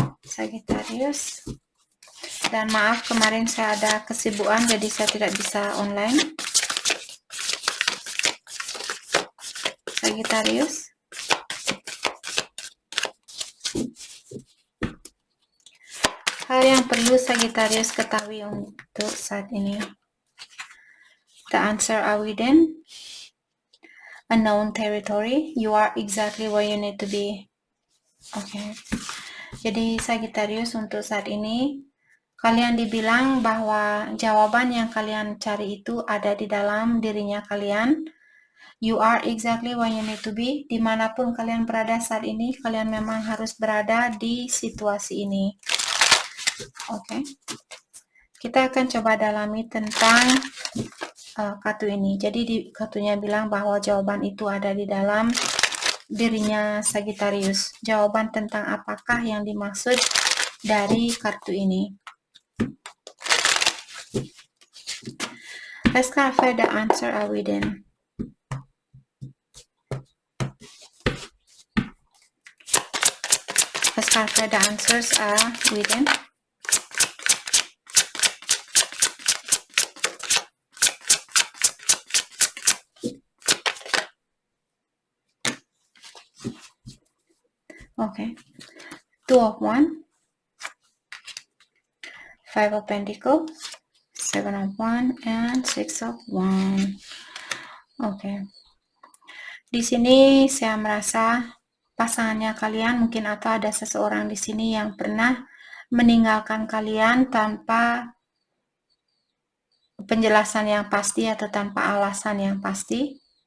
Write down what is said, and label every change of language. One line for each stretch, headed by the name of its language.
Indonesian: Sagittarius. Dan maaf kemarin saya ada kesibukan jadi saya tidak bisa online. Sagittarius. Hal yang perlu Sagittarius ketahui untuk saat ini.
English: The answer are within a known territory. You are exactly where you need to be. Oke.
Indonesian: Jadi Sagittarius untuk saat ini kalian dibilang bahwa jawaban yang kalian cari itu ada di dalam dirinya kalian.
English: You are exactly where you need to be.
Indonesian: Dimanapun kalian berada saat ini, kalian memang harus berada di situasi ini. Oke. Kita akan coba dalami tentang kartu ini. Jadi di kartunya bilang bahwa jawaban itu ada di dalam dirinya Sagittarius. Jawaban tentang apakah yang dimaksud dari kartu ini.
English: Let's clarify the answer are within. Let's clarify the answers are within. Okay. Two of Wands, Five of Pentacles, Seven of Wands, and Six of Wands. Okay.
Indonesian: Di sini saya merasa pasangannya kalian mungkin atau ada seseorang di sini yang pernah meninggalkan kalian tanpa penjelasan yang pasti atau tanpa alasan yang pasti.